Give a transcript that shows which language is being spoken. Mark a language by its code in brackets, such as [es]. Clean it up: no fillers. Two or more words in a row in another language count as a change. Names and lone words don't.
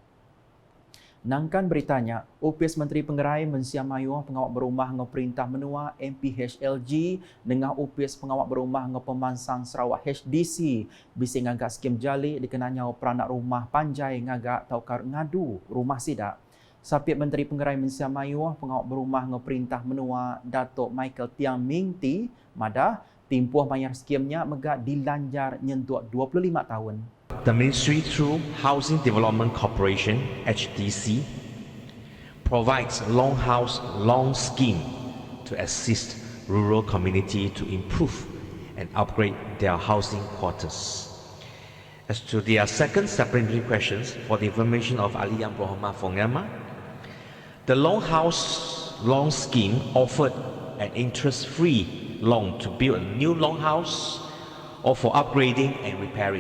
[iba] Nangkan beritanya, upis Menteri Pengerai mensiam mayuh pengawak berumah ngau Perintah Menua MPHLG dengan upis pengawak berumah ngau Pemansang Sarawak HDC bisi ngagak skim jali dikenanya peranak rumah panjai ngagak tau kar ngadu rumah Sidak. Sapit Menteri Pengerai mensiam mayuh pengawak berumah ngau Perintah Menua Datuk Michael Tiang Ming Ti madah timpuh bayar skimnya megak dilanjar nyentuh 25 tahun. [en] The Ministry, through Housing Development Corporation (HDC), provides Long House Long Scheme to assist rural community to improve and upgrade their housing quarters. As to their second supplementary questions, for the information of Ali Yang Brohma Fongama, the Long House Long Scheme offered an interest-free loan to build a new long house or for upgrading and repairing.